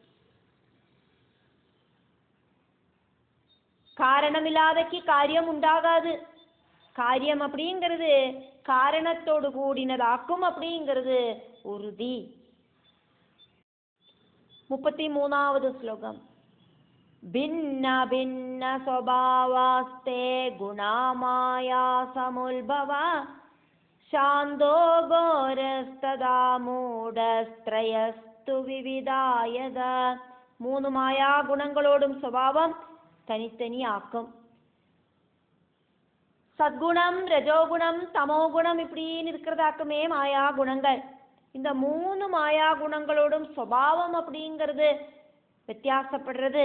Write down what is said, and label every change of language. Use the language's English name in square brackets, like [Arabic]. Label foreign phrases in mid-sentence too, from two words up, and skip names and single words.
[Tamil] காரணமில்லாதக்கு காரியம் உண்டாகாது. காரியம் அப்படிங்கிறது காரணத்தோடு கூடினதாக்கும் அப்படிங்கிறது உறுதி. 33வது ஸ்லோகம். [Sanskrit] भिन्न भिन्न स्वभावास्ते गुणा माया समुद्भवा शान्तो घोरस्तदा मूढस्त्रयस्तु विविधायद. [Tamil] 3 மாயா குணங்களோடும் சுபாவம் தனித்தனியாக்கும். சத்குணம் ரஜோகுணம் தமோகுணம் இப்படின்னு இருக்கிறதாக்குமே மாயா குணங்கள். இந்த 3 மாயா குணங்களோடும் சுபாவம் அப்படிங்கிறது வித்தியாசப்படுறது.